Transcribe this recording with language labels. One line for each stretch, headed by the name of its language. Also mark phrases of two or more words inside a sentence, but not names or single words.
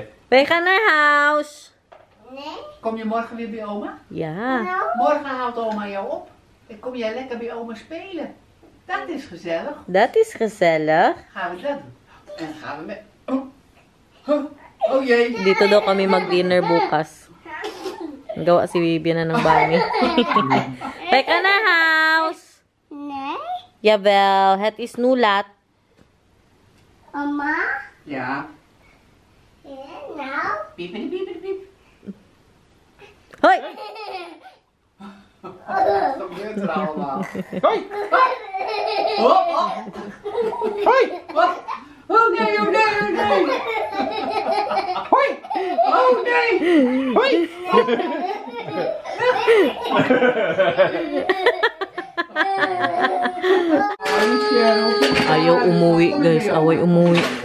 Dutch: Wij gaan naar huis. Nee? Kom je morgen weer bij oma? Ja. Nou? Morgen haalt oma jou op. En kom jij lekker bij oma spelen. Dat is gezellig. Dat is gezellig. Gaan we dat doen. En dan gaan we met... Oh jee.
Filipino: Dito daw kami mag-dinner bukas. Gawa si Vivian na ng bami.
Dutch: Wij gaan naar huis. Nee? Jawel, het is nu laat. Mama? Ja. Ja, nou? Piep, piep, piep, piep. Hoi! Wat gebeurt er allemaal? Hoi! Ah!
English: Hoy! What? Okay, okay, okay. Hoy! Okay! Hoy!
Filipino: Ayaw umuwi, guys. Away umuwi.